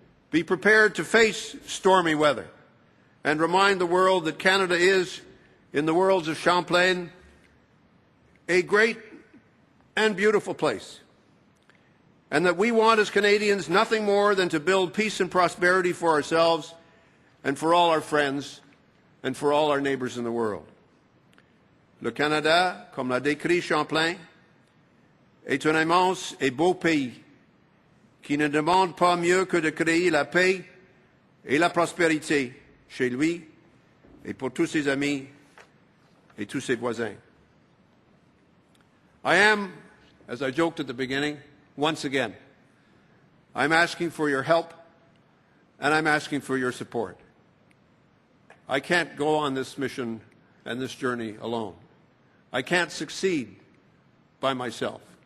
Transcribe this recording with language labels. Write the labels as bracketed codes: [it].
[en] Be prepared to face stormy weather and remind the world that Canada is, in the words of Champlain, a great and beautiful place, and that we want as Canadians nothing more than to build peace and prosperity for ourselves and for all our friends and for all our neighbors in the world. [fr] Le Canada, comme l'a décrit Champlain, est un immense et beau pays qui ne demande pas mieux que de créer la paix et la prospérité chez lui et pour tous ses amis et tous ses voisins. [en] I am, as I joked at the beginning, once again, I'm asking for your help and I'm asking for your support. I can't go on this mission and this journey alone. I can't succeed by myself.